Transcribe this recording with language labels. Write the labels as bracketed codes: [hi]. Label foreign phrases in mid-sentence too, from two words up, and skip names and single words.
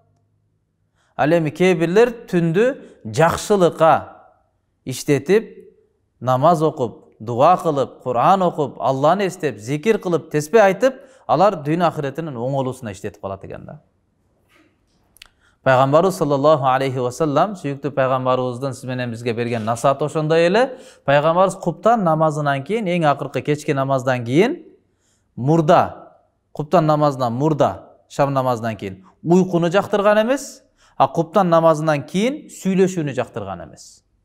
[ky] Ал эми кээ бирлер түндү жакшылыкка иштетип, намаз окуп, дуа кылып, Кур'ан окуп, Алланы эстеп, зикир кылып, тесбih айтып, алар дүйнө ахиретинин оңолуусуна иштетип калат экен да. [ar] Пайгамбарыбыз صلى الله عليه وسلم, [ky] сүйүктүү пайгамбарыбыздын сиз менен бизге берген насаат ошондой эле. Пайгамбарыбыз куптан намазынан кийин, эң акыркы кечки намаздан кийин, мурда, куптан намазынан мурда, шам намазынан кийин уйкуну жактырган эмес, а куптан намазынан кийин сүйлөшүүнү жактырган эмес.